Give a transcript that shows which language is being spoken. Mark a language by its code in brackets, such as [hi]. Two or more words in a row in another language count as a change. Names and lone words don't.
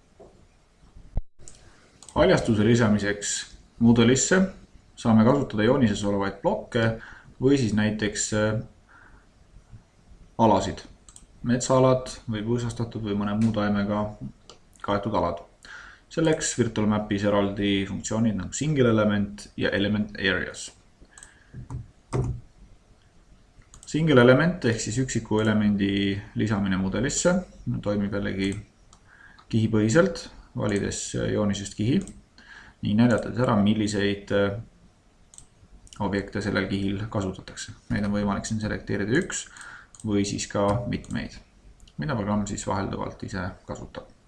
[et] Haljastuse lisamiseks mudelisse saame kasutada joonises olevaid blokke või siis näiteks alasid, metsaalad või põõsastatud või mõne muu taimega kaetud alad. Selleks VirtualMapis eraldi funktsioonid nagu [en] single element [et] ja [en] element areas. Single element [et] ehk siis üksiku elemendi lisamine mudelisse toimib jällegi kihipõhiselt, valides joonisest kihi ning näidates ära, milliseid objekte sellel kihil kasutatakse. Neid on võimalik siin selekteerida üks või siis ka mitmeid, mida programm siis vahelduvalt ise kasutab.